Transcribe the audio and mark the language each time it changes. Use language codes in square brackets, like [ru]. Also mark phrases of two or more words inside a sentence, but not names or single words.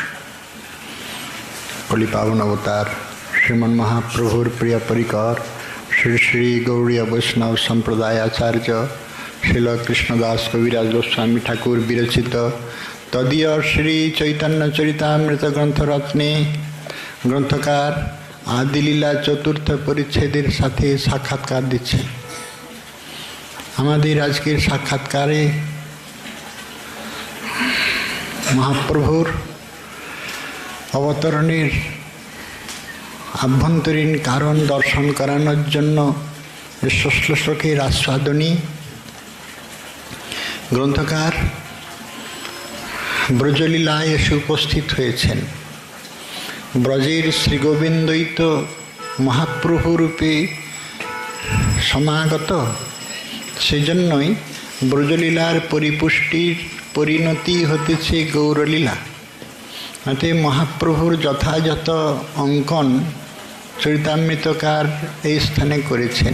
[bn] কলি পাবন অবতার শ্রীমন মহাপ্রভুর প্রিয় পরিকর শ্রী শ্রী গৌড়ীয় বৈষ্ণব সম্প্রদায় আচার্য শ্রীল কৃষ্ণদাস কবিরাজ গোস্বামী ঠাকুর বিরচিত তদীয় শ্রী চৈতন্য চরিতামৃত গ্রন্থ রত্নে গ্রন্থকার আদিলীলা চতুর্থ পরিচ্ছেদের সাথে সাক্ষাৎকার দিচ্ছেন। আমাদের আজকের সাক্ষাৎকারে মহাপ্রভুর অবতরণের আভ্যন্তরীণ কারণ দর্শন করানোর জন্য শ্লোকের আস্বাদনী গ্রন্থকার ব্রজলীলায় এসে উপস্থিত हয়েছেন। ব্রজের শ্রীগোবিন্দই তো মহাপ্রভু রূপে সমাগত, সেজন্যই ব্রজলীলার পরিপুষ্টির পরিণতি হতেছে গৌরলীলা। অতএব মহাপ্রভুর যথাযথ অঙ্কন চরিতামৃতকার এই স্থানে করেছেন।